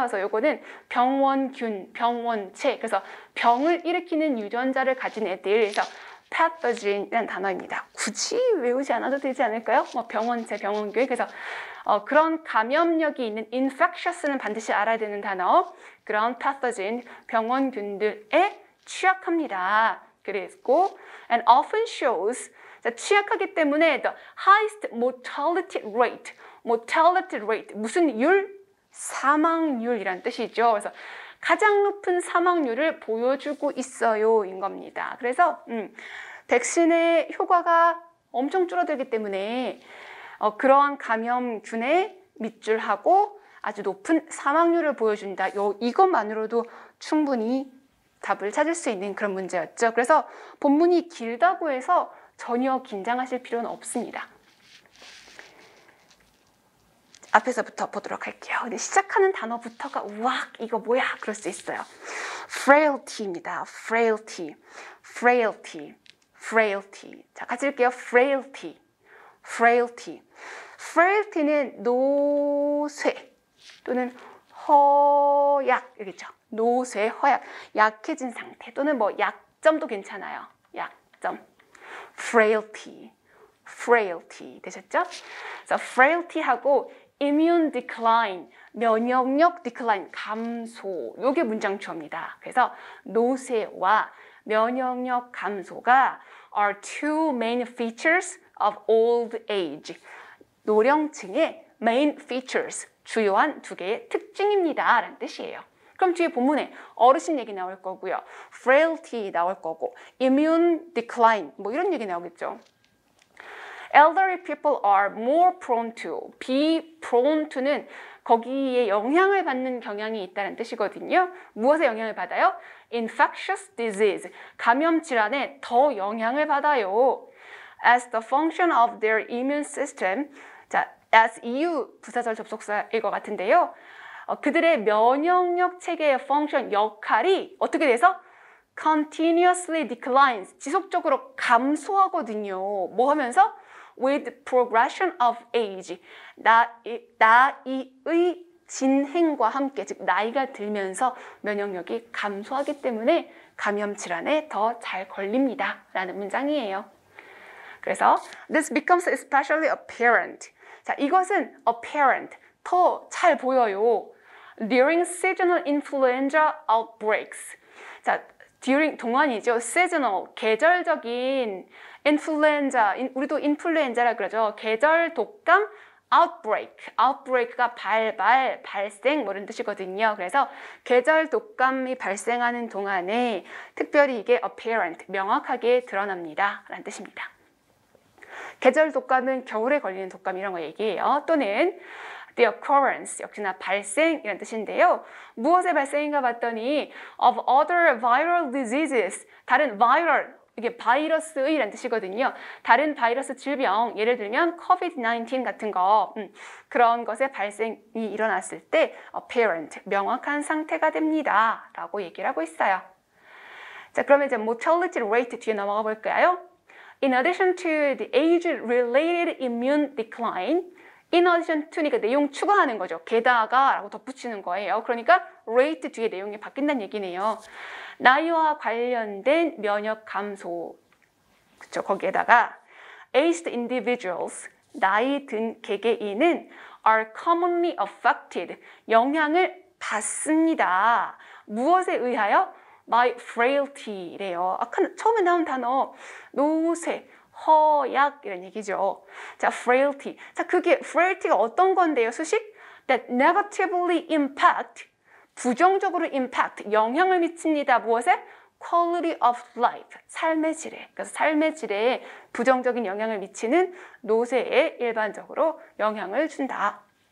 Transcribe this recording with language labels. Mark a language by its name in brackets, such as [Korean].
[Korean] 그래서 요거는 병원균, 병원체, 그래서 병을 일으키는 유전자를 가진 애들, 그래서 pathogen이라는 단어입니다. 굳이 외우지 않아도 되지 않을까요? 뭐 병원체, 병원균, 그래서 그런 감염력이 있는 infectious는 반드시 알아야 되는 단어, 그런 pathogen, 병원균들에 취약합니다. 그리고 [English] and often shows, [Korean] 자, 취약하기 때문에 [English] the highest mortality rate, mortality rate, [Korean] 무슨 율? 사망률이란 뜻이죠. 그래서 가장 높은 사망률을 보여주고 있어요 [English] 인 겁니다. [Korean] 그래서 백신의 효과가 엄청 줄어들기 때문에 그러한 감염균에 밑줄하고 아주 높은 사망률을 보여준다. 이것만으로도 충분히 답을 찾을 수 있는 그런 문제였죠. 그래서 본문이 길다고 해서 전혀 긴장하실 필요는 없습니다. 앞에서부터 보도록 할게요. 근데 시작하는 단어부터가 우악 이거 뭐야 그럴 수 있어요. frailty입니다. [English] frailty, frailty, frailty. [Korean] 자, 같이 읽게요. [English] frailty, frailty. [Korean] frailty는 노쇠 또는 허약 이겠죠. 노쇠, 허약, 약해진 상태 또는 뭐 약점도 괜찮아요. 약점. frailty, frailty 되셨죠? 그래서 frailty하고 [English] immune decline, [Korean] 면역력 decline, 감소. 요게 문장 주어입니다. 그래서 노쇠와 면역력 감소가 [English] are two main features of old age. [Korean] 노령층의 main features, 주요한 두 개의 특징입니다. 라는 뜻이에요. 그럼 뒤에 본문에 어르신 얘기 나올 거고요. frailty 나올 거고, immune decline, 뭐 이런 얘기 나오겠죠. [English] Elderly people are more prone to, be prone to는 [Korean] 거기에 영향을 받는 경향이 있다는 뜻이거든요. 무엇에 영향을 받아요? Infectious disease, 감염 질환에 더 영향을 받아요. [English] As the function of their immune system, 자, as [Korean] 이유 부사절 접속사일 것 같은데요. 그들의 면역력 체계의 function, 역할이 어떻게 돼서? [English] continuously declines, [Korean] 지속적으로 감소하거든요. 뭐 하면서? [English] with progression of age, [Korean] 나이의 진행과 함께, 즉 나이가 들면서 면역력이 감소하기 때문에 감염 질환에 더 잘 걸립니다. 라는 문장이에요. 그래서 [English] this becomes especially apparent. [Korean] 자, 이것은 apparent, 더 잘 보여요. [English] during seasonal influenza outbreaks. [Korean] 자, during 동안이죠. seasonal, 계절적인 influenza, 우리도 인플루엔자라 그러죠. 계절 독감 [English] outbreak가 [Korean] 발생 뭐 이런 뜻이거든요. 그래서 계절 독감이 발생하는 동안에 특별히 이게 apparent, 명확하게 드러납니다. 라는 뜻입니다. 계절 독감은 겨울에 걸리는 독감 이런 거 얘기해요. 또는 [English] the occurrence, [Korean] 역시나 발생이라는 뜻인데요. 무엇의 발생인가 봤더니 [English] of other viral diseases, [Korean] 다른 viral, 이게 바이러스의라는 뜻이거든요. 다른 바이러스 질병, 예를 들면 COVID-19 같은 거, 그런 것의 발생이 일어났을 때 apparent, 명확한 상태가 됩니다. 라고 얘기를 하고 있어요. 자, 그러면 이제 mortality rate 뒤에 넘어가 볼까요? [English] In addition to the age-related immune decline, in addition to니까 [Korean] 내용 추가하는 거죠. 게다가 라고 덧붙이는 거예요. 그러니까 rate 뒤에 내용이 바뀐다는 얘기네요. 나이와 관련된 면역 감소, 그쵸? 거기에다가 [English] aged individuals, [Korean] 나이 든 개개인은 [English] are commonly affected, [Korean] 영향을 받습니다. 무엇에 의하여? by frailty래요. 아까 처음에 나온 단어 노쇠, 허약 이런 얘기죠. 자, frailty. 자, 그게 frailty가 어떤 건데요? 수식? [English] that negatively impact, [Korean] 부정적으로 [English] impact, [Korean] 영향을 미칩니다. 무엇에? [English] quality of life, [Korean] 삶의 질에. 그래서 삶의 질에 부정적인 영향을 미치는 노쇠에 일반적으로 영향을 준다.